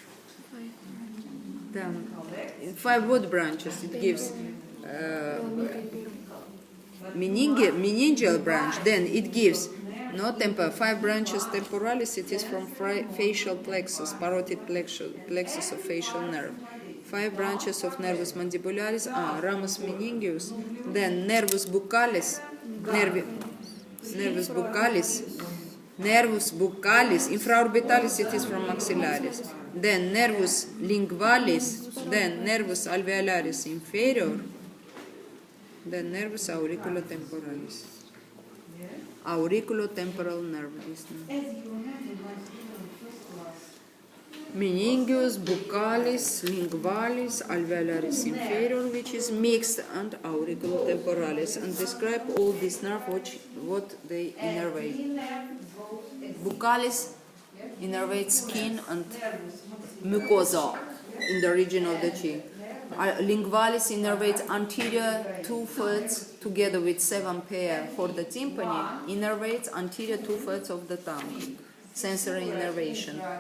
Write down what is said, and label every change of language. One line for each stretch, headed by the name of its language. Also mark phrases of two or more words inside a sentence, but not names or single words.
English: Then, in 5 wood branches, it gives meningeal branch. Then it gives 5 branches temporalis. It is from facial plexus, parotid plexus of facial nerve. 5 branches of
Latin: nervus mandibularis
English: are
Latin: ramus meningeus. Then nervus buccalis, infraorbitalis.
English: It is from maxillaris. Then
Latin: nervus lingualis. Then nervus alveolaris inferior. Then nervus auriculotemporalis.
English: Auriculotemporal nerve.
Latin: Meningeus, buccalis, lingualis, alveolaris inferior,
English: which is mixed,
Latin: and auriculotemporalis.
English: And describe all these nerves, what they innervate. Buccalis innervate skin and mucosa in the region of the cheek. Lingualis innervates anterior 2/3 together with 7 pair for the tympani, innervates anterior 2/3 of the tongue, sensory innervation.